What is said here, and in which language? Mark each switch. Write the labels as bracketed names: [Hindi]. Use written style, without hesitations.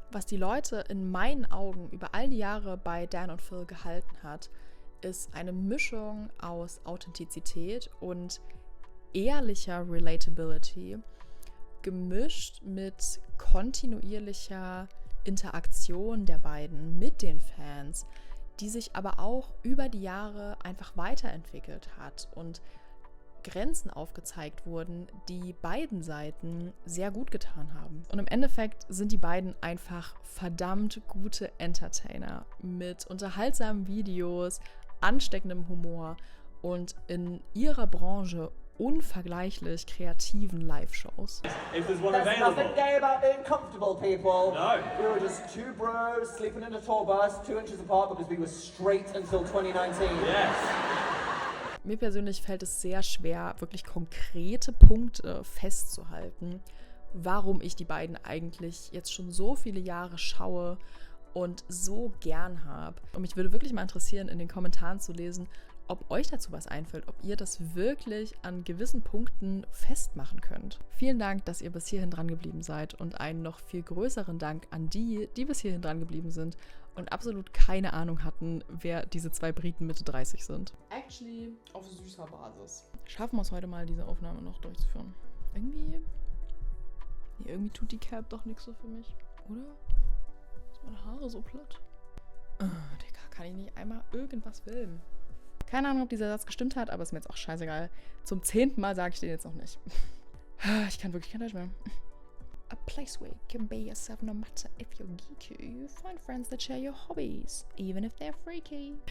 [German] Was die Leute in meinen Augen über all die Jahre bei Dan und Phil gehalten hat, ist eine Mischung aus Authentizität und ehrlicher Relatability, gemischt mit kontinuierlicher Interaktion der beiden mit den Fans, die sich aber auch über die Jahre einfach weiterentwickelt hat und Grenzen aufgezeigt wurden, die beiden Seiten sehr gut getan haben. Und im Endeffekt sind die beiden einfach verdammt gute Entertainer mit unterhaltsamen Videos, ansteckendem Humor und in ihrer Branche unvergleichlich kreativen Live-Shows. [English] If there's one There's available. nothing gay about being comfortable, people. No. We were just two bros sleeping in a tour bus 2 inches apart because we were straight until 2019. Yes. [German] Mir persönlich fällt es sehr schwer, wirklich konkrete Punkte festzuhalten, warum ich die beiden eigentlich jetzt schon so viele Jahre schaue und so gern habe. Und mich würde wirklich mal interessieren, in den Kommentaren zu lesen, ob euch dazu was einfällt, ob ihr das wirklich an gewissen Punkten festmachen könnt. Vielen Dank, dass ihr bis hierhin dran geblieben seid und einen noch viel größeren Dank an die, die bis hierhin dran geblieben sind und absolut keine Ahnung hatten, wer diese zwei Briten Mitte 30 sind. Actually, auf süßer Basis. Schaffen wir es heute mal, diese Aufnahme noch durchzuführen? Irgendwie tut die Cap doch nichts so für mich, oder? Ist meine Haare so platt? Digga, kann ich nicht einmal irgendwas filmen? Keine Ahnung, ob dieser Satz gestimmt hat, aber ist mir jetzt auch scheißegal. Zum 10. Mal sage ich den jetzt noch nicht. Ich kann wirklich kein Deutsch mehr. [English] A place where you can be yourself no matter if you're geeky. You find friends that share your hobbies, even if they're freaky.